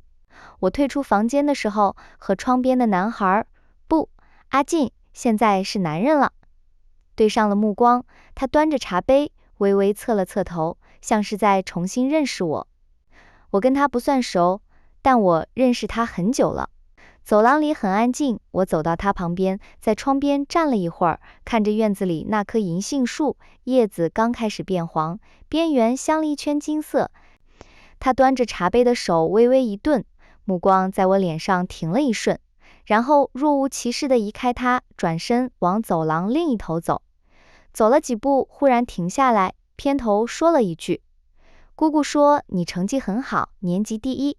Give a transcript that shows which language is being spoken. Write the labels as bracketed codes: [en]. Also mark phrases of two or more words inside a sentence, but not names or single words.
[zh] 我退出房間的時候，和窗邊的男孩，不，阿進，現在是男人了，對上了目光。他端着茶杯，微微側了側頭，像是在重新認識我。我跟他不算熟，但我認識他很久了。走廊裡很安靜，我走到他旁邊，在窗邊站了一會兒，看着院子裡那棵銀杏樹，葉子剛開始變黃，邊緣鑲了一圈金色。他端着茶杯的手微微一頓，目光在我臉上停了一瞬，然後若無其事地移開他，轉身往走廊另一頭走。走了幾步，忽然停下來，偏頭說了一句，姑姑說你成績很好，年級第1。